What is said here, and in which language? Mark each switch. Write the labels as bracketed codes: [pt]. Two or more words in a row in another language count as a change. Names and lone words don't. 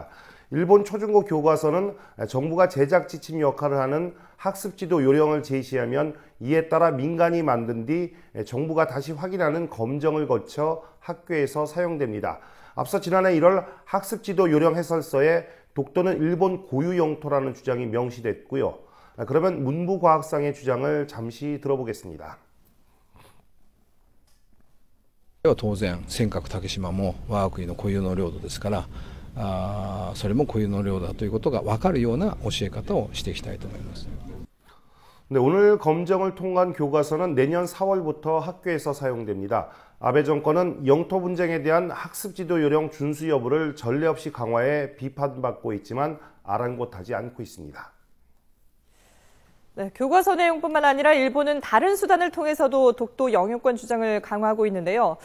[ko] 일본 초중고 교과서는 정부가 제작 지침 역할을 하는 학습지도 요령을 제시하면 이에 따라 민간이 만든 뒤 정부가 다시 확인하는 검정을 거쳐 학교에서 사용됩니다. 앞서 지난해 1월 학습지도 요령 해설서에 독도는 일본 고유 영토라는 주장이 명시됐고요. 그러면 문부과학상의 주장을 잠시 들어보겠습니다. [ja] 当然尖閣竹島も我が国の固有の領土ですから、それも固有の領土だということが分かるような教え方をしていきたいと思います。 [ko] 네, 오늘 검정을 통과한 교과서는 내년 4월부터 학교에서 사용됩니다. 아베 정권은 영토 분쟁에 대한 학습지도 요령 준수 여부를 전례 없이 강화해 비판받고 있지만 아랑곳하지 않고 있습니다. 네, 교과서 내용뿐만 아니라 일본은 다른 수단을 통해서도 독도 영유권 주장을 강화하고 있는데요.